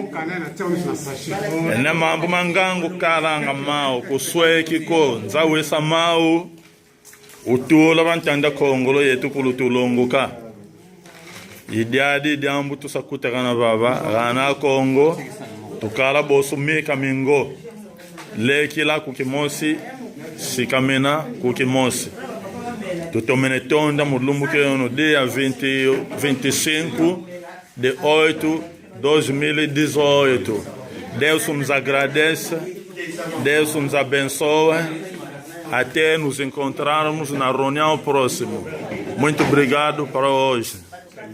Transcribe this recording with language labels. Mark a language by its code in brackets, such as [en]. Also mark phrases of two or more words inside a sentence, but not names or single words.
[kg] Ene mambo mangangu kalanga mau, kusweki ko, nzawesa mau, utula bantanda Kongolo yetu kulutulonguka. Idiadi diambu tusakutekana baba, rana Kongo, tukala bosu mika mingo, lekila kukimosi, sikamena kukimosi. Tutomene tonda mulumbu [pt] que no dia 25 de 8 2018. Deus nos agradece, Deus nos abençoe, até nos encontrarmos na reunião próxima. Muito obrigado para hoje.